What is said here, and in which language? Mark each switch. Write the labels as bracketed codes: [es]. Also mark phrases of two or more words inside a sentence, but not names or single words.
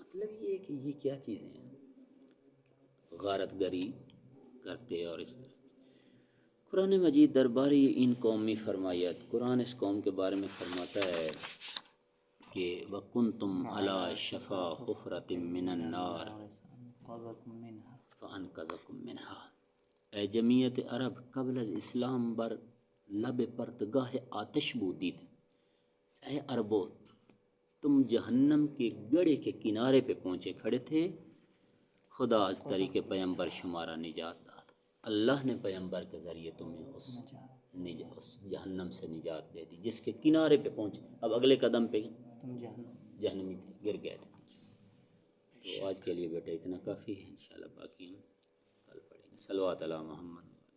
[ur] مطلب یہ ہے کہ یہ کیا چیزیں ہیں، غارت گری کرتے اور اس طرح۔ [fa] قرآن مجید درباری ان قومی فرمایت، [ur] قرآن اس قوم کے بارے میں فرماتا ہے کہ [ar] وَكُنْتُمْ عَلَى شَفَا حُفْرَةٍ مِّنَ النَّارِ فَأَنْقَذَكُم مِّنْهَا۔ [fa] اے جمعیت عرب، قبل از اسلام بر لب پرتگاہ آتش بودید۔ [ur] اے عربو، تم جہنم کے گڑھے کے کنارے پہ پہنچے کھڑے تھے، [fa] خدا از طریق پیغمبر شمارا نجات داد۔ [ur] اللہ نے پیغمبر کے ذریعے تمہیں اس جہنم سے نجات دے دی جس کے کنارے پہ پہنچے۔ اب اگلے قدم پہ تم جہنمی تھے، گر گئے تھے۔ تو آج کے لیے بیٹا اتنا کافی ہے، انشاءاللہ باقی ہم کل پڑھیں گے۔ [ar] صلوات علی محمد۔